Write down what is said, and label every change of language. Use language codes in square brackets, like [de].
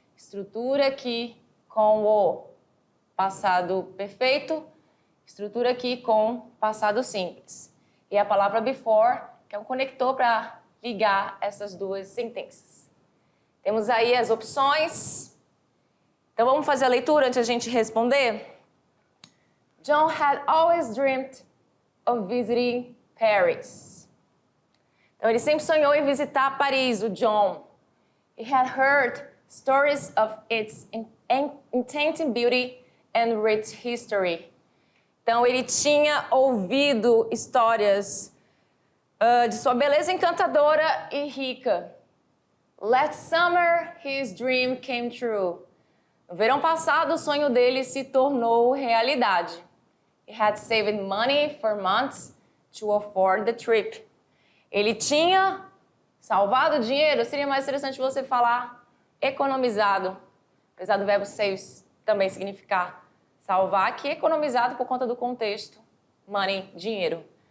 [pt] Estrutura aqui com o passado perfeito, estrutura aqui com passado simples. E a palavra before, que é um conector para ligar essas duas sentenças. Temos aí as opções. Então vamos fazer a leitura antes de a gente responder? [en] John had always dreamt of visiting Paris. [pt] Então ele sempre sonhou em visitar Paris, o John. [en] He had heard stories of its enchanting beauty and rich history. [pt] Então ele tinha ouvido histórias de sua beleza encantadora e rica. [en] Last summer, his dream came true. [pt] No verão passado, o sonho dele se tornou realidade. [en] He had saved money for months to afford the trip. [pt] Ele tinha salvado dinheiro, seria mais interessante você falar economizado, apesar do verbo save também significar salvar, que economizado por conta do contexto, money, dinheiro.